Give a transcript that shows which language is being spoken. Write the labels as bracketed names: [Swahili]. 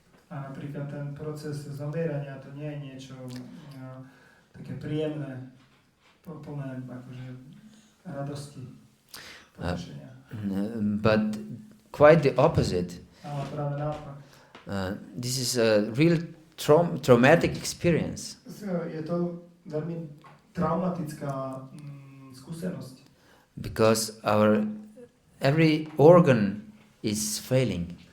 [Slovak] A napríklad ten proces zomierania, to nie je niečo také príjemné, plné akože radosti, potešenia. [English] But quite the opposite. [Slovak] Ale práve naopak. [English] This is a real traumatic experience. [Slovak] Je to veľmi traumatická skúsenosť. [English] Because every organ is failing.